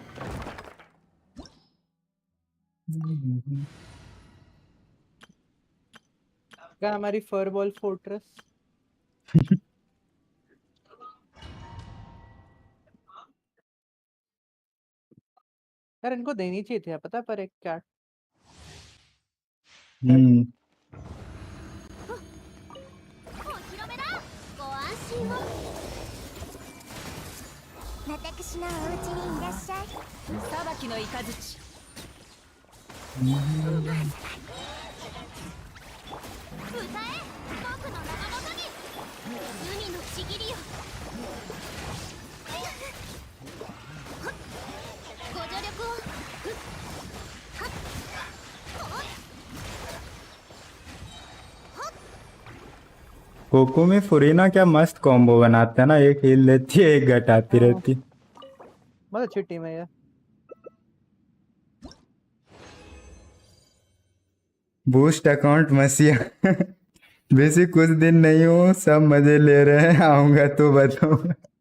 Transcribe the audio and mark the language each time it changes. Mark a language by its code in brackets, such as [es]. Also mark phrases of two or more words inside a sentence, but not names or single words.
[hi] क्या हमारी फरबॉल फोर्ट्रेस। यार इनको देनी चाहिए थी, पता है, पर एक कैट। हम्म [ja] お披露目だご安心を私のお家にいらっしゃい裁きの雷歌え僕の名のもとに海のちぎりよご助力をはっほっ [hi] कोको में फुरीना क्या मस्त कॉम्बो बनाते हैं ना, एक हील लेती है एक घटाती रहती। बहुत अच्छी टीम है यार। [en] boost account [hi] मसिया वैसे कुछ दिन नहीं हो, सब मजे ले रहे हैं, आऊंगा तो बताऊंगा।